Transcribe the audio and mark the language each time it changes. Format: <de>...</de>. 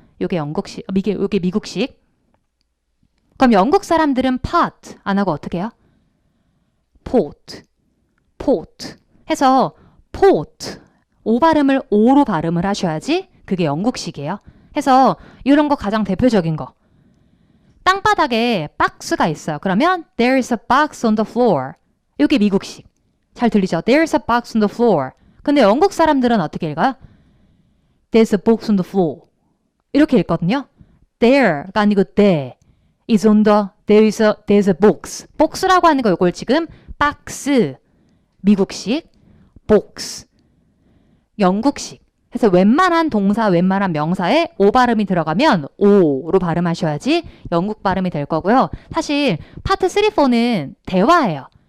<ko>요게 영국식, 요게 미국식. 그럼 영국 사람들은 pot 안 하고 어떻게 해요? pot. pot. 해서 pot. 오 발음을 오로 발음을 하셔야지 그게 영국식이에요. 해서 이런 거 가장 대표적인 거. 땅바닥에 박스가 있어요. 그러면</ko> <en>there is a box on the floor.</en> <ko>이게 미국식. 잘 들리죠?</ko> <en>There is a box on the floor.</en> <ko>근데 영국 사람들은 어떻게 읽어요?</ko> <en>There's a box on the floor.</en> <ko>이렇게 읽거든요. There가 아니고</ko> <en>there is on the there's a box.</en> <ko>box라고 하는 거 이걸 지금 박스 미국식 box 영국식. 그래서 웬만한 동사, 웬만한 명사에 오 발음이 들어가면 오로 발음하셔야지 영국 발음이 될 거고요. 사실 파트 3, 4는 대화예요.</ko>